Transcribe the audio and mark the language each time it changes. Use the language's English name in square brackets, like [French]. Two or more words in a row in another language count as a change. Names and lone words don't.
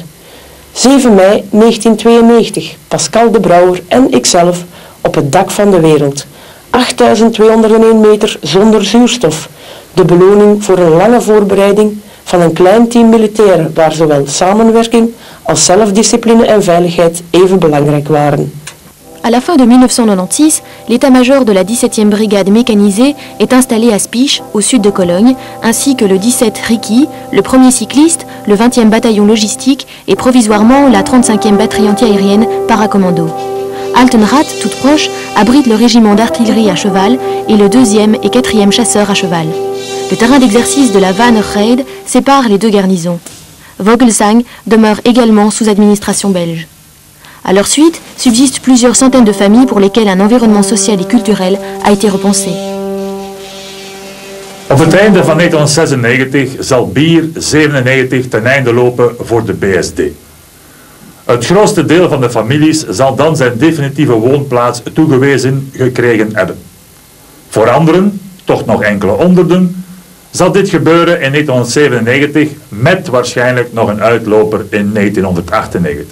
[Dutch] 7 mei 1992, Pascal de Brouwer en ikzelf op het dak van de wereld. 8201 meter zonder zuurstof. De beloning voor een lange voorbereiding van een klein team militairen waar zowel samenwerking als zelfdiscipline en veiligheid even belangrijk waren. [French] À la fin de 1996, l'état-major de la 17e brigade mécanisée est installé à Spiš, au sud de Cologne, ainsi que le 17 Riki, le premier cycliste, le 20e bataillon logistique et provisoirement la 35e batterie antiaérienne paracommando. Altenrath, toute proche, abrite le régiment d'artillerie à cheval et le 2e et 4e chasseurs à cheval. Le terrain d'exercice de la Wannerheide sépare les deux garnisons. Vogelsang demeure également sous administration belge. À leur suite, subsistent plusieurs centaines de familles pour lesquelles un environnement social et culturel a été repensé. [Dutch] Op het einde van 1996 zal Bier 97 ten einde lopen voor de BSD. Het grootste deel van de families zal dan zijn definitieve woonplaats toegewezen gekregen hebben. Voor anderen, toch nog enkele honderden, zal dit gebeuren in 1997 met waarschijnlijk nog een uitloper in 1998.